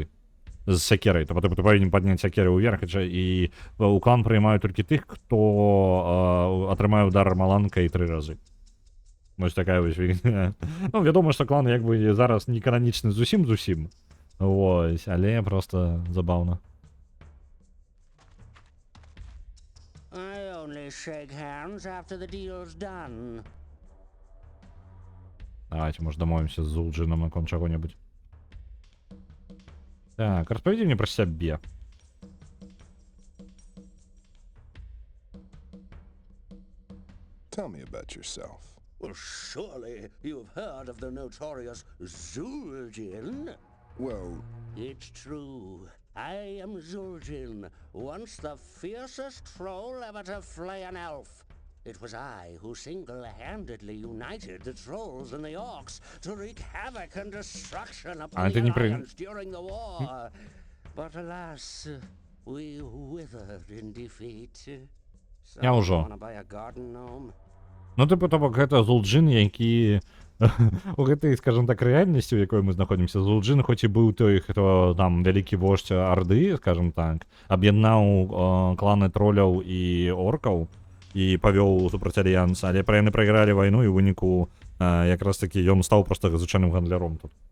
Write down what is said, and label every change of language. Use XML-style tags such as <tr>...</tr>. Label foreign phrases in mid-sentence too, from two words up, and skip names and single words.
<be>З сякерай, то ты павінен падняць сякеры ўверх, і у клан прыймаюць толькі тых, хто атрымае удар маланкай 3 разы. Вось такая вось фігня. Ну, вядома, што клан як бы зараз не кананічны зусім. Вось, але просто забаўна.</be> <en>I only shake hands after the deal's done.</en> <ru>Давайте, может,</ru> <be>домовимся з Зулджином на кон чаго-небудзь. Так, распавядзі мне пра сябе.</be> <en>Tell me about yourself. Well, surely you've heard of the notorious Zul'jin? Well, It's true. I am Zul'jin, once the fiercest troll ever to flay an elf. It was I who single-handedly united the trolls and the orcs to wreak havoc and destruction upon the Alliance during the war. But alas, we withered in defeat.</en> <be>Я ўжо.</be> <en>Wanna buy a garden gnome?</en> <be>Ну, типу, то бок, гэта Зулджин, які у гэтай, скажем так, рэальнасці, у якой мы знаходзімся, Зулджин, хоць і быў той, хто там вялікі вождь Арды, скажем так, аб'яднаў кланы троляў і оркаў і павёў супраць альянса, але яны прайгралі вайну, і ў выніку якраз такі ён стаў проста звычайным гандляром тут.</be>